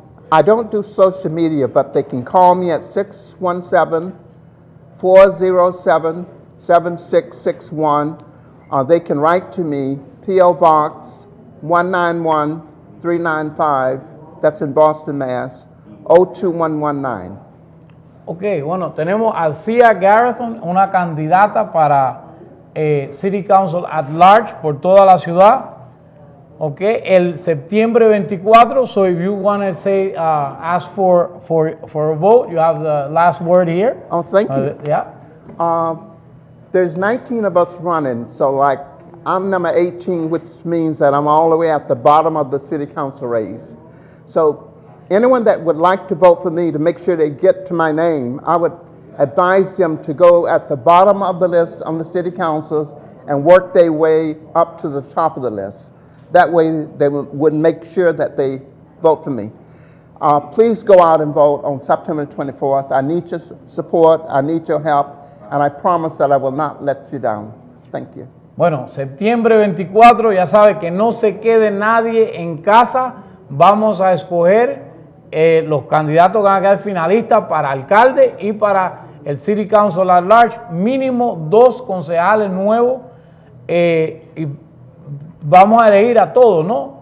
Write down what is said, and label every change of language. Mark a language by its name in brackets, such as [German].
[English] I don't do social media, but they can call me at 617-407-7661. They can write to me, P.O. Box 191395, that's in Boston, Mass. 02119. [Spanish] Ok, bueno, tenemos a Althea Garrison, una candidata para City Council at Large por toda la ciudad. [English] Ok, [Spanish] el septiembre 24, [English] so if you want to say, ask for a vote, you have the last word here. Oh, thank you. Yeah. There's 19 of us running, so like I'm number 18, which means that I'm all the way at the bottom of the city council race. So anyone that would like to vote for me, to make sure they get to my name, I would advise them to go at the bottom of the list on the city councils and work their way up to the top of the list. That way they would make sure that they vote for me. Please go out and vote on September 24th. I need your support, I need your help, and I promise that I will not let you down. Thank you. [Spanish] Bueno, septiembre 24, ya sabe que no se quede nadie en casa. Vamos a escoger los candidatos que van a quedar finalistas para alcalde y para el City Council at Large. Mínimo 2 concejales nuevos y vamos a elegir a todos, ¿no?